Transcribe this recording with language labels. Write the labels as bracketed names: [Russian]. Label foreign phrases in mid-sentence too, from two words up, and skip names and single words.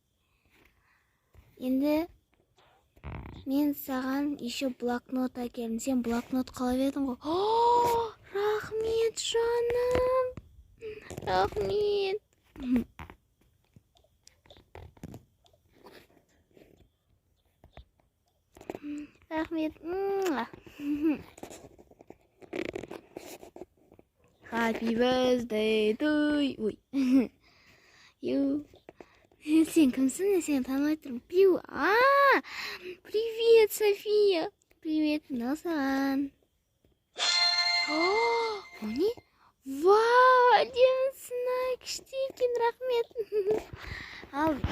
[Kazakh] Енді мен саған еще блокнот әкелдім. Сен блокнот қалап едің ғой. Рахмет, жаным. Рахмет. Рахмет. [English] Happy birthday to you. You. [Kazakh] Сен кімсің? Сен танымай тұрмын. Пью. Привет, София. Привет, мынау саған. Не? Вау, әдемісін-ай. Күшті екен, рахмет.